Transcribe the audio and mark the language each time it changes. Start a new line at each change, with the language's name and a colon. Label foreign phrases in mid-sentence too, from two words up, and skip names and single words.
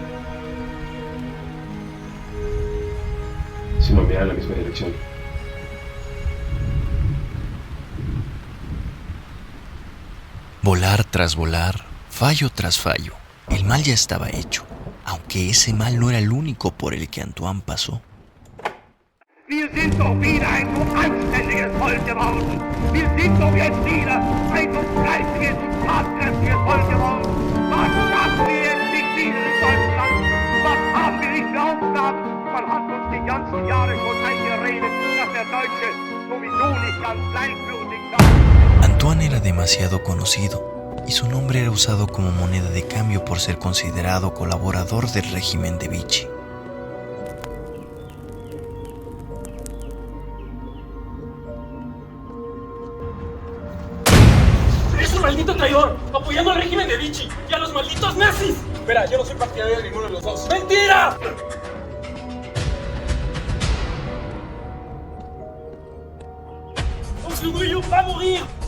Spanish: sino mirar en la misma dirección. Volar tras volar, fallo tras fallo, el mal ya estaba hecho, aunque ese mal no era el único por el que Antoine pasó.
German: Wir sind doch wieder ein so anständiges Volk geworden. Wir sind doch jetzt wieder ein so fleißiges und tatkräftiges Volk geworden. Was schaffen wir jetzt nicht wieder in Deutschland? Was haben wir nicht für Aufgaben? Man hat uns die ganzen Jahre schon eingeredet, dass der Deutsche sowieso nicht ganz gleichgültig sei.
Spanish: Antoine era demasiado conocido y su nombre era usado como moneda de cambio por ser considerado colaborador del régimen de Vichy. ¡Maldito traidor! ¡Apoyando al régimen de Vichy y a los malditos nazis! Espera, yo no soy partidario de ninguno de los dos. ¡Mentira! ¡Oncle Guyot va a morir!